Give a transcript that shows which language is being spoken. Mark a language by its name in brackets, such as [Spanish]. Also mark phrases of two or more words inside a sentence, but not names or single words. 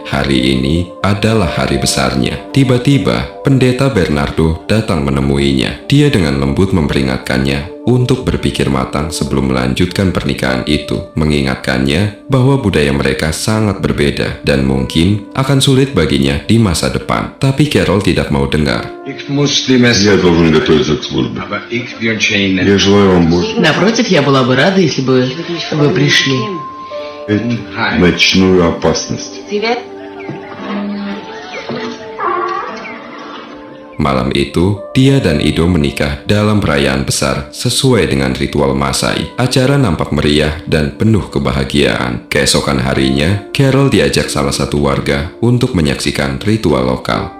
[Indonesian] Hari ini adalah hari besarnya. Tiba-tiba, pendeta Bernardo datang menemuinya. Dia dengan lembut memperingatkannya untuk berpikir matang sebelum melanjutkan pernikahan itu, mengingatkannya bahwa budaya mereka sangat berbeda dan mungkin akan sulit baginya di masa depan. Tapi Carol tidak mau dengar. [Russian] Я должен готовиться к службе. Я желаю вам Божьей Напротив, я была бы рада, если бы вы пришли. ночную опасность. [Indonesian] Malam itu, dia dan Ido menikah dalam perayaan besar sesuai dengan ritual Masai. Acara nampak meriah dan penuh kebahagiaan. Keesokan harinya, Carol diajak salah satu warga untuk menyaksikan ritual lokal.